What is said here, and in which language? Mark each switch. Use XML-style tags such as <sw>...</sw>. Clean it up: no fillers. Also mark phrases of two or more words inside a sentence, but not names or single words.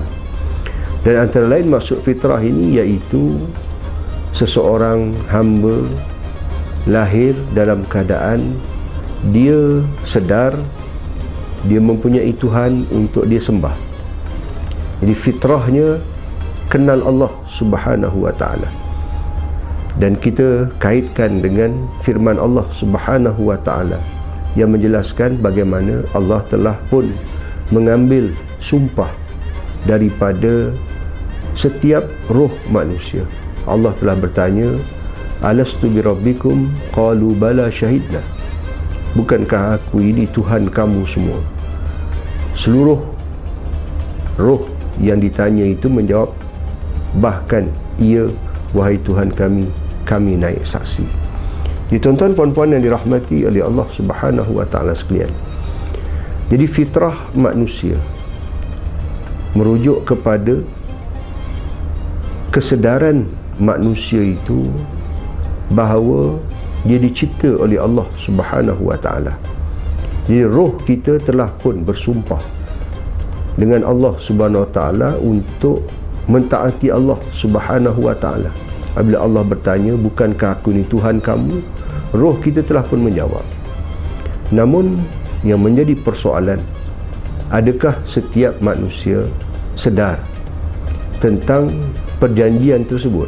<ms>Dan antara lain maksud fitrah ini iaitu seseorang hamba lahir dalam keadaan dia sedar dia mempunyai Tuhan untuk dia sembah. Jadi fitrahnya kenal Allah</ms> <ar>سبحانه وتعالى.</ar> <ms>Dan kita kaitkan dengan firman Allah</ms> <ar>سبحانه وتعالى</ar> <ms>yang menjelaskan bagaimana Allah telah pun mengambil sumpah daripada setiap roh manusia. Allah telah bertanya,</ms> <ar>ألست بربكم قالوا بلى شهدنا.</ar> <ms>Bukankah aku ini Tuhan kamu semua? Seluruh roh yang ditanya itu menjawab, bahkan ia, wahai Tuhan kami, kami naik saksi. Jadi tuan-tuan puan-puan yang dirahmati oleh Allah</ms> <ar>سبحانه وتعالى</ar> <ms>sekalian. Jadi fitrah manusia merujuk kepada kesedaran manusia itu bahawa dia dicipta oleh Allah</ms> <ar>سبحانه وتعالى.</ar> <ms>Jadi roh kita telah pun bersumpah dengan Allah</ms> <ar>سبحانه وتعالى</ar> <ms>untuk mentaati Allah</ms> <ar>سبحانه وتعالى.</ar> <ms>Apabila Allah bertanya, bukankah aku ni Tuhan kamu? Roh kita telah pun menjawab. Namun yang menjadi persoalan, adakah setiap manusia sedar tentang perjanjian tersebut?</ms>